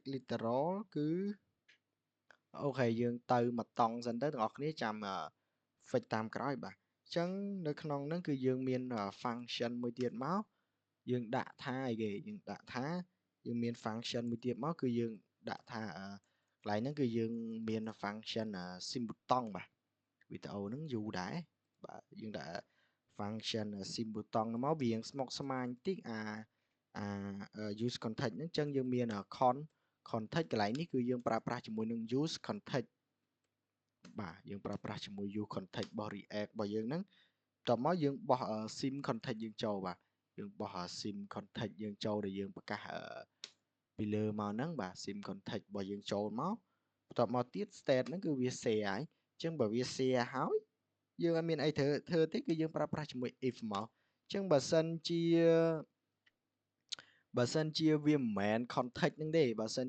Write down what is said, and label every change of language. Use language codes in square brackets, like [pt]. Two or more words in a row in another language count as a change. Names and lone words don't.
[km] literal គឺអូខេយើងទៅមកតង់សិនទៅទាំងអស់គ្នាចាំ fix តាមក្រោយបាទអញ្ចឹងនៅក្នុងហ្នឹងគឺយើងមាន function មួយទៀតមកយើងដាក់ថាអីគេយើងដាក់ថាយើងមាន function មួយទៀតមកគឺយើងដាក់ថាកន្លែងហ្នឹងគឺយើងមាន [en] function sim [km] ប៊ូតុងបាទវីដេអូហ្នឹងយូរដែរបាទយើងដាក់ [en] function sim [km] ប៊ូតុងមកវាស្មុគស្មាញតិច [en] use context [km] ហ្នឹងអញ្ចឹងយើងមាន context កន្លែងនេះគឺយើងប្រើប្រាស់ជាមួយនឹង [en] use context [km] បាទយើងប្រើប្រាស់ជាមួយ [en] use context [km] របស់ React របស់យើងហ្នឹងតមកយើងបោះ [en] sim context [km] យើងចូលបាទយើងបោះ [en] sim context [km] យើងចូលដែលយើងប្រកាសពីលើមកហ្នឹងបាទ [en] sim context [km] របស់យើងចូលមកបន្ទាប់មកទៀត state ហ្នឹងគឺវា share ហើយអញ្ចឹងបើវា share ហើយយើងអត់មានអីធ្វើទេគឺយើងប្រើប្រាស់ជាមួយ if មកអញ្ចឹងបើសិនជាវាមិនមែន context ហ្នឹងទេបើសិនជា